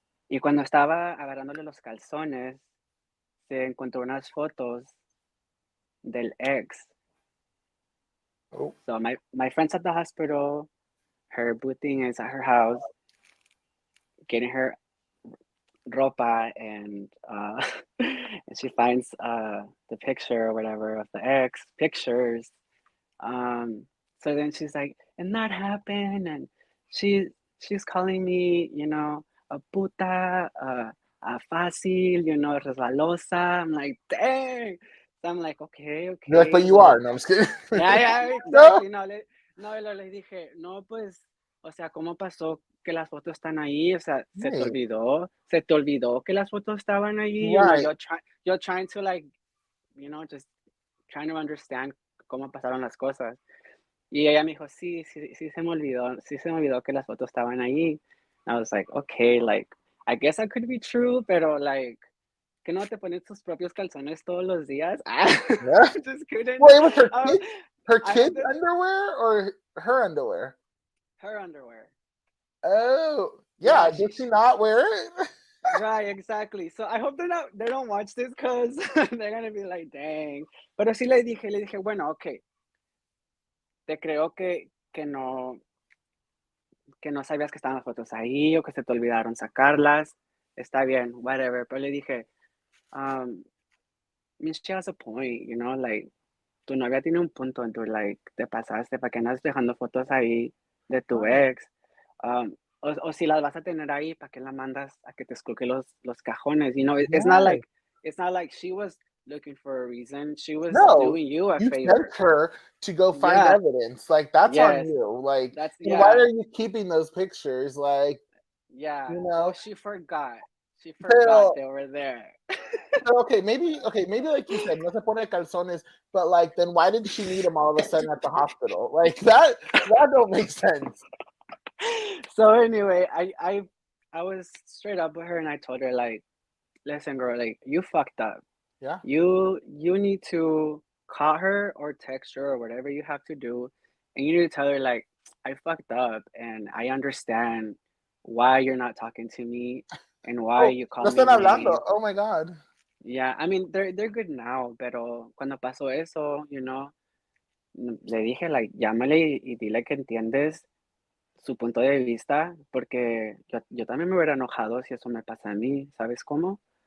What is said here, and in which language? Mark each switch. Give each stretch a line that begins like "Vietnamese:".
Spanish: Y cuando estaba agarrándole los calzones, se encontró unas fotos del ex.
English: Oh. So my friend's at the hospital, her booting is at her house, getting her ropa, and and she finds the picture or whatever of the ex pictures. So then she's like, and that happened, and she's calling me,
Spanish: a puta, a fácil, resbalosa.
English: I'm like, dang. So I'm like, You're like, but okay, you well, are. No, I'm just kidding. yeah, No. exactly.
Spanish: Le dije, no, pues, o sea, ¿cómo pasó que las fotos están ahí? O sea,
English: Right.
Spanish: se te olvidó que las fotos estaban ahí,
English: Right. you're trying to like, just trying to understand
Spanish: cómo pasaron las cosas. Y ella me dijo, sí se me olvidó que las fotos estaban ahí.
English: I was like, okay, like, I guess that could be true, pero like,
Spanish: que no te pones tus propios calzones todos los días.
English: Yeah. Just kidding. Well, it was her I kid's have this, underwear or her underwear? her underwear. Oh, yeah. Yeah, Did she not wear it? right, exactly. So I hope they don't watch this because they're gonna be like, dang.
Spanish: Pero sí le dije, bueno, okay, te creo que no sabías que estaban las fotos ahí o que se te olvidaron sacarlas. Está bien, whatever. Pero le dije, um, Miss,
English: she has a point,
Spanish: like, tu novia tiene un punto, en tu like, te pasaste, ¿para qué andas dejando fotos ahí de tu
English: Right.
Spanish: ex? O si las vas a tener ahí, ¿para qué la mandas a que te esculque los cajones?
English: Right. It's not like she was looking for a reason. She was No, doing you a you favor. sent her to go find Yeah, evidence. Like, that's on yes, you. Like, then why yeah, are you keeping those pictures? Like, yeah. you Well, know, she forgot. She forgot
Spanish: pero,
English: they were there. maybe like you said,
Spanish: no se pone calzones,
English: but like, then why did she need them all of a sudden at the hospital? Like, that don't make sense. So anyway, I was straight up with her and I told her like, listen, girl, like you fucked up. Yeah. You need to call her or text her or whatever you have to do, and you need to tell her like, I fucked up and I understand why you're not talking to me and why Oh, you call
Spanish: no
English: me
Spanish: están hablando.
English: names. Oh my God. Yeah, I mean they're good now,
Spanish: pero cuando pasó eso, le dije like, llámale y dile que entiendes su punto de vista, porque yo también me hubiera enojado si eso me pasa a mí, ¿sabes cómo?